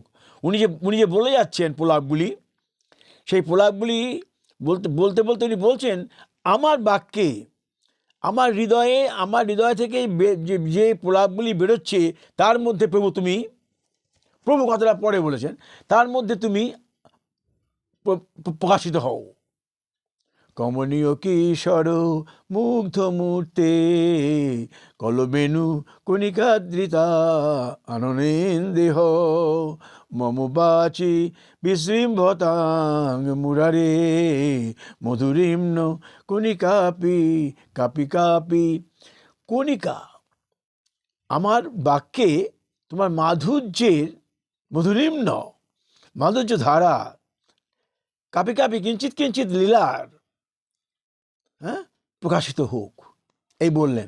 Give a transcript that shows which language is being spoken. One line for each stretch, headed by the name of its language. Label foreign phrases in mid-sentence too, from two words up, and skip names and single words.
Bangla: উনি যে বলে যাচ্ছেন প্রলাপগুলি, সেই প্রলাপগুলি বলতে বলতে উনি বলছেন আমার বাক্যে, আমার হৃদয় থেকে যে প্রলাপগুলি বেরোচ্ছে তার মধ্যে প্রভু কথাটা পরে বলেছেন, তার মধ্যে তুমি প্রকাশিত হও।
Sanskrit: কমনীয় কিশোর মুগ্ধ মূর্তে কলবেনু কণিকাদ্রিতা আনন্দেহ মম বাচি বিশৃম্ভতাং মুরারে মধুরিম্ন কণিকাপি কাপি কাপি।
Bangla: কণিকা, আমার বাক্যে তোমার মাধুর্যের মধুরিম্ন, মাধুর্য ধারা,
Sanskrit: কাপি কাপি কিঞ্চিত কিঞ্চিত
Bangla: লীলার, হ্যাঁ, প্রকাশিত হোক, এই বললেন।